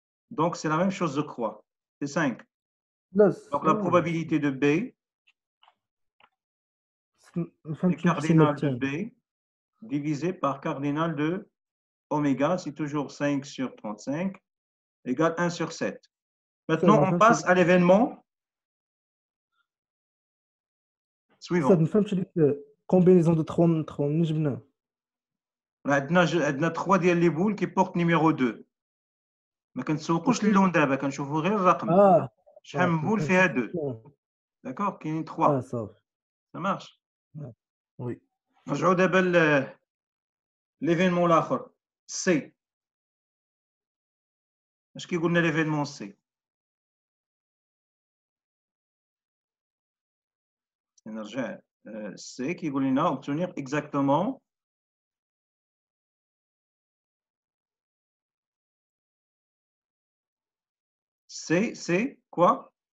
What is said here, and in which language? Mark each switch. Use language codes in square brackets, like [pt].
[fr] Donc, c'est la même chose, je crois. C'est 5. Donc, la probabilité de B, c'est cardinal de B divisé par cardinal de oméga, c'est toujours 5 sur 35, égale 1 sur 7. Maintenant, on passe à l'événement suivant. Combinaison de 3 نجبنا. [ar] عندنا 3 ديال لي بول qui portent numéro 2. ما كنتسوقوش اللون دابا كنشوفوا غير الرقم. شحال من بول فيها 2. D'accord, كاينين 3. [fr] Ça marche. Oui. [ar] نرجعوا دابا l'événement الاخر C. اش كيقول لنا l'événement C؟ نرجع C كيقول لنا obtenir exactement c'est quoi?